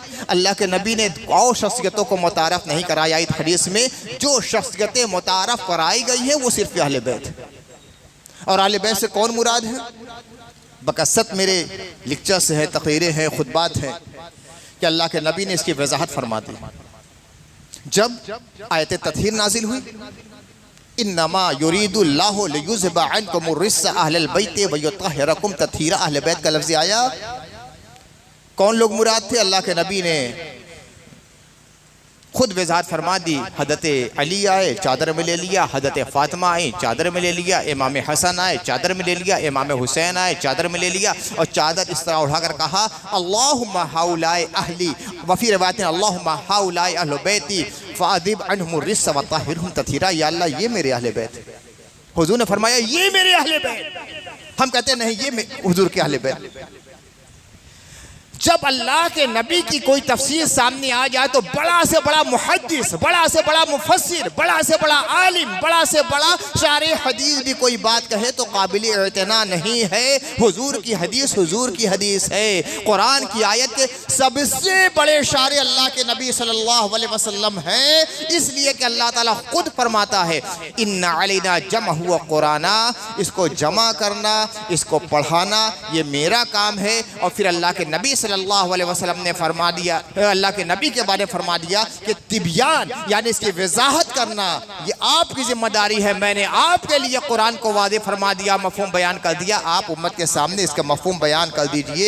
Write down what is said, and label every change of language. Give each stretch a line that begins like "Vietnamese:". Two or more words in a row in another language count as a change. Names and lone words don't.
Hindi: अल्लाह के नबी ने और शख्सियतों को मुतारफ़ नहीं कराया इस हदीस में, जो शख्सियतें मुतारफ़ कराई गई हैं वो सिर्फ अहले बैत है। और अहले बैत से कौन मुराद है? बकसरत मेरे लेक्चर्स हैं, तक़रीरें हैं, खुतबात हैं कि अल्लाह के नबी ने इसकी वजाहत फरमा दी। जब आयत तत्हीर नाजिल हुई,
Arabic: إنما يريد الله ليذهب عنكم الرجس أهل البيت ويطهركم تطهيرا,
Hindi: अहले बैत का लफ्ज़ आया। कौन लोग मुराद थे? अल्लाह के नबी ने खुद वजाहत फरमा दी। हज़रत अली आए, चादर में ले लिया, हज़रत फ़ातिमा आई, चादर में ले लिया, इमाम हसन आए, चादर में ले लिया, इमाम हुसैन आए, चादर में ले लिया, और चादर इस तरह उठाकर कहा
Arabic: اللهم هؤلاء أهلي وفي رواية اللهم هؤلاء أهل بيتي فأذهب عنهم الرجس وطهرهم تطهيرا,
Hindi: या अल्लाह ये मेरे अहले बैत। हुज़ूर ने फरमाया ये मेरे अहले बैत, हम कहते नहीं ये हुजूर के अहले बैत। जब अल्लाह के नबी की कोई तफसीर सामने आ जाए तो बड़ा से बड़ा मुहद्दिस, बड़ा से बड़ा मुफस्सिर, बड़ा से बड़ा आलिम, बड़ा से बड़ा शारे हदीस भी कोई बात कहे तो काबिल इतना नहीं है। हुजूर की हदीस हुजूर की हदीस है। कुरान की आयत के सबसे बड़े शारे अल्लाह के नबी
Arabic: صلى الله عليه وسلم
Hindi: हैं, इसलिए कि अल्लाह ताला खुद फरमाता है
Arabic: إن علينا جمعه وقرآنه,
Hindi: इसको जमा करना, इसको पढ़ाना ये मेरा काम है। और फिर अल्लाह के नबी
Arabic: صلى الله عليه وسلم
Hindi: ने फरमा दिया, अल्लाह के नबी के बारे में फरमा दिया कि तिबियान यानी इसकी वजाहत करना ये आपकी जिम्मेदारी है। मैंने आपके लिए कुरान को वादे फरमा दिया, मफहूम बयान कर दिया, आप उम्मत के सामने इसका मफहूम बयान कर दीजिए।